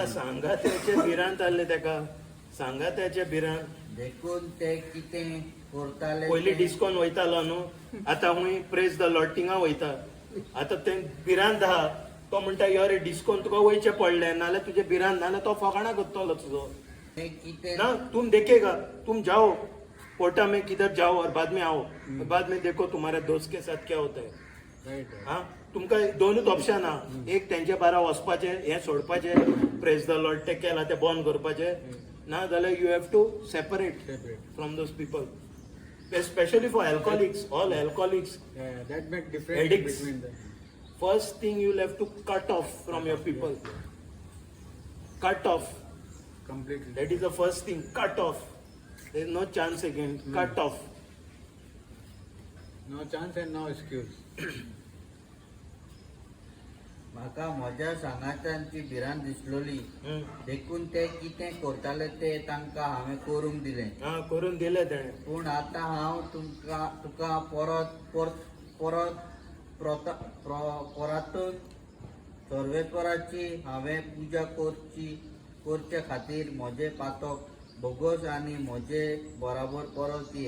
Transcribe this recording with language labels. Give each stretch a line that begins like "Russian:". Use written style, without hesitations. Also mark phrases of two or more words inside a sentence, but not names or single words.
Konkani: सांगात्याचे भिरांत आसले तेका, सांगात्याचे भिरांत. देखून ते कितें करताले पयलीं डिस्कोन वयतालो न्हू, आतां हूंय
English: praise the Lord
Konkani: थिंगा वयता. आतां ते भिरांत आहा, तो म्हणटा यो रे डिस्कोन तुका वयचें पडलें, नाल्यार तुजें भिरांत, नाल्यार तो फकाणां करतलो तुजो. ते कितें
Hindi: ना तुम देखेगा, तुम जाओ कोर्टा में किधर जाओ और बाद में आओ, बाद में देखो तुम्हारे दोस्त के साथ क्या होता है. राईट. हाँ,
Konkani: तुमकां दोनूच ऑप्शन आहा. एक तेंचे बारा वचपाचें, हें सोडपाचें,
English: praise the Lord
Konkani: ते केला तें बंद करपाचें, ना जाल्यार
English: you have to separate from those people. Especially for alcoholics, all alcoholics, That make difference Addicts. between them. first thing you'll have to cut off from your people. Cut off. Completely. That is the first thing. Cut off. There is no chance again. Cut off. No chance and no excuse.
Konkani: म्हाका म्हज्या सांगात्यांची भिरांत दिसलोली. हम्म. देखून ते कितें करताले ते तांकां हांवें करूंक दिलें. हा, करून दिले तेणे. पूण आतां हांव तुका परतून सर्वेस्पराची हांवें पुजा करचे खातीर म्हजे पातक बोगोस आनी म्हजे बराबर परत ये.